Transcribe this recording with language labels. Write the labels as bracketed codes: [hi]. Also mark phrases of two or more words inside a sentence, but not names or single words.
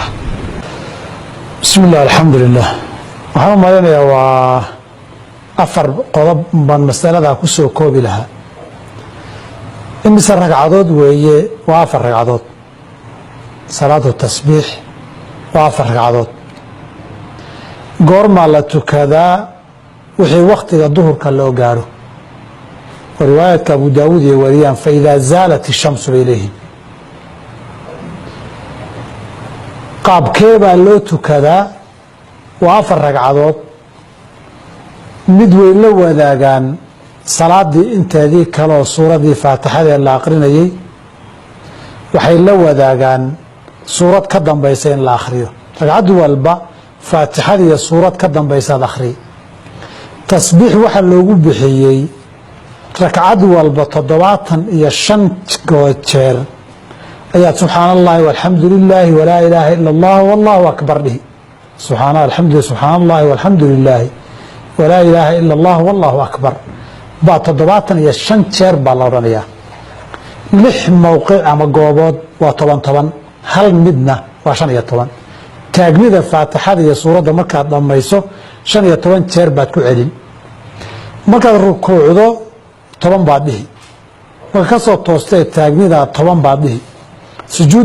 [ar] بسم الله الحمد لله [so] waxaan malaynayaa waa afar qodob baan mas'alada ku soo koobi lahaa imisa ragcadood weeye waa afar ragcadood salaatu tasbiix waa afar ragcadood goorma la tukadaa wixii waqtiga duhurka loo gaaro riwaayadka Abu Daawud iyo wariyaan [ar] فإذا زالت الشمس إليه [so] qaabkee baa loo tukadaa waa afar ragcadood mid way la wadaagaan salaadii inteedii kale oo suuradii faatixada la aqrinayay waxay la wadaagaan suurad ka dambaysa in la akhriyo ragcad walba faatixada iyo suurad ka dambaysa akhri tasbiix waxa loogu bixiyay ragcad walba 75 jeer ayaa [ar] سبحان الله والحمد لله ولا إله إلا الله والله أكبر [so] dhihi [ar] سبحان الله والحمد لله ولا إله إلا الله والله أكبر [so] ba 75 jeer baa la oranayaa lix mawqic ama goobood waa 10 hal midna waa 15 taagnida faatixada iyo suurada marka dhamayso 15 jeer baad ku celin marka rukuucdo 10 baad dhihi marka soo toostay taagnida 10 baad dhihi sujuuda